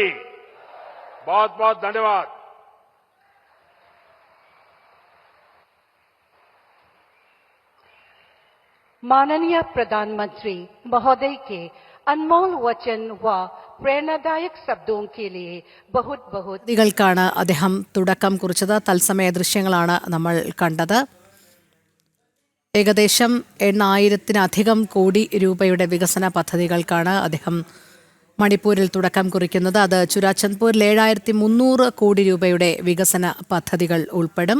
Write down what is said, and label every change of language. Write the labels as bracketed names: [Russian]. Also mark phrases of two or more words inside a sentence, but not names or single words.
[Hindi] बहुत बहुत धन्यवाद। माननीय प्रधानमंत्री महोदय के अनमोल वचन व प्रेरणादायक शब्दों के लिए बहुत बहुत [Malayalam] പദ്ധതികൾക്കാണ് അദ്ദേഹം തുടക്കം കുറിച്ചത്. തത്സമയ ദൃശ്യങ്ങളാണ് നമ്മൾ കണ്ടത്. ഏകദേശം 8,000-ലധികം കോടി രൂപയുടെ വികസന പദ്ധതികൾക്കാണ് അദ്ദേഹം മണിപ്പൂരിൽ തുടക്കം കുറിക്കുന്നത്. അത് ചുരാചന്ദ്പൂരിൽ 7,300 കോടി രൂപയുടെ വികസന പദ്ധതികൾ ഉൾപ്പെടും.